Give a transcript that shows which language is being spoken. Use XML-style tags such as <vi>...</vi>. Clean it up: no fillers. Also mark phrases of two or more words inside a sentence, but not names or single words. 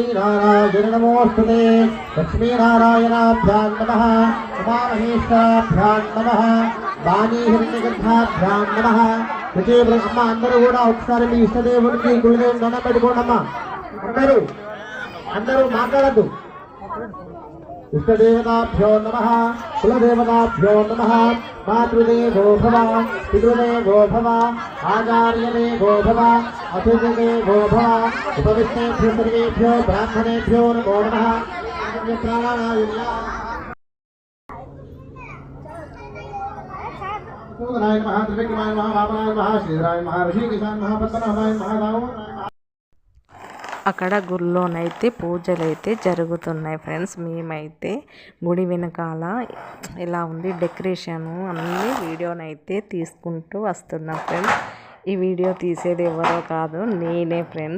<sa>नारायण नमोस्तुते लक्ष्मीनारायणाभ्यां नमः उमामहेश्वराभ्यां नमः वाणी हिरण्यगर्भाभ्यां नमः प्रति ब्रह्म</sa> <te>అందరూ కూడా ఒకసారి మీ ఇష్టదేవునికి గురుదేవుని దండం పెట్టుకోండమ్మా. అందరూ మాట్లాడద్దు.</te> <sa>इष्टदेवताभ्यो नमः कुलदेवताभ्यो नमः मातृदेवो भव पितृदेवो भव आचार्यदेवो भव अतिथिदेवो भव उपविष्टेभ्यो सर्वेभ्यो ब्राह्मणेभ्यो नमो नमः. सूदनाय नमः त्रिविक्रमाय नमः वामनाय नमः श्रीधराय नमः ऋषिकेशाय नमः पद्मनाभाय नमः दामोदराय</sa> <te>అక్కడ గుడిలోనైతే పూజలు అయితే జరుగుతున్నాయి ఫ్రెండ్స్. మేమైతే గుడి వెనకాల ఎలా ఉంది డెకరేషను అన్ని వీడియోనైతే తీసుకుంటూ వస్తున్నాం ఫ్రెండ్స్. ఈ వీడియో తీసేది ఎవరో కాదు, నేనే ఫ్రెండ్స్.</te>